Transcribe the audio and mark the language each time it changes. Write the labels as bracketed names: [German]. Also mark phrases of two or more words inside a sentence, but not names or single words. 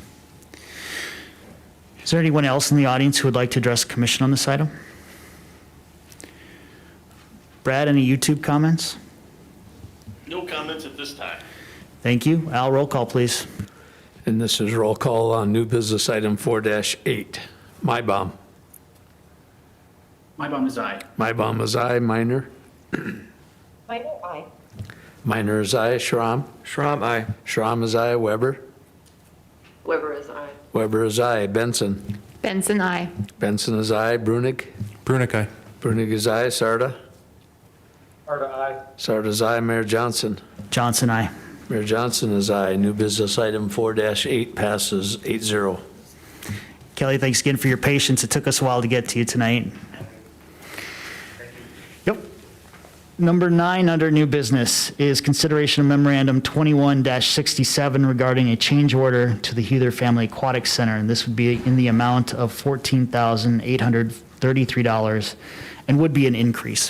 [English] Is there anyone else in the audience who would like to address the commission on this item? Brad, any YouTube comments? No comments at this time. Thank you. Al, roll call, please. And this is roll call on new business item 4-8. Mybom. Mybom is aye. Mybom is aye. Minor. Minor, aye. Minor is aye. Schramm. Schramm, aye. Schramm is aye. Weber. Weber is aye. Weber is aye. Benson. Benson, I. Benson is aye. Brunig. Brunig, aye. Brunig is aye. Sarda. Sarda, aye. Sarda is aye. Mayor Johnson. Johnson, aye. Mayor Johnson is aye. New business item 4-8 passes 8-0. Kelly, thanks again for your patience. It took us a while to get to you tonight. Yep. Number 9 under new business is consideration of memorandum 21-67 regarding a change order to the Heather Family Aquatic Center, and this would be in the amount of $14,833 and would be an increase.